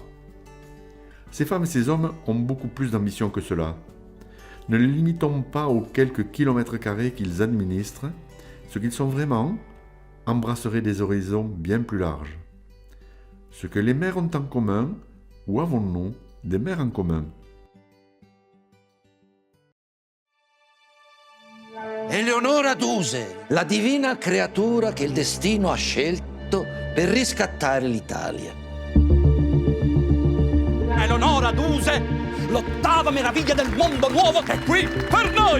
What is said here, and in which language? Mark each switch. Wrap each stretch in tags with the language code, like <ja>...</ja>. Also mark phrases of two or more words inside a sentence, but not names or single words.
<fr>Ces femmes et ces hommes ont beaucoup plus d'ambition que cela. Ne les limitons pas aux quelques kilomètres carrés qu'ils administrent, ce qu'ils sont vraiment embrasserait des horizons bien plus larges. Ce que les maires ont en commun, ou avons-nous des maires en commun ?</fr> <it>Eleonora Duse, la divina creatura che il destino ha scelto per riscattare l'Italia. Eleonora Duse, l'ottava meraviglia del mondo nuovo è qui per noi!</it>